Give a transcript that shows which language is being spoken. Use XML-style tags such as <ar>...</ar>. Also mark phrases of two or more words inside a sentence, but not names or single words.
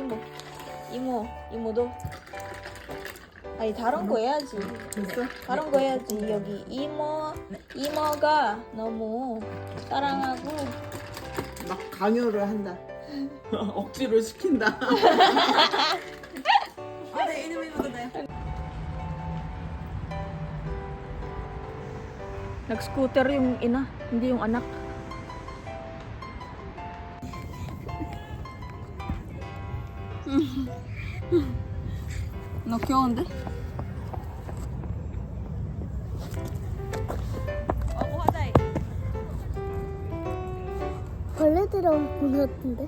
<ko>이모도. 아니 다른 거 해야지. 다른 거 해야지. 여기 이모가 너무 사랑하고. 막 강요를 한다. 억지로 시킨다. 네, 이놈 돼.</ko> <tl>Nag-scooter yung ina, hindi yung anak.</tl> <ko>너 귀여운데? 벌레 들어온 것 같은데?</ko>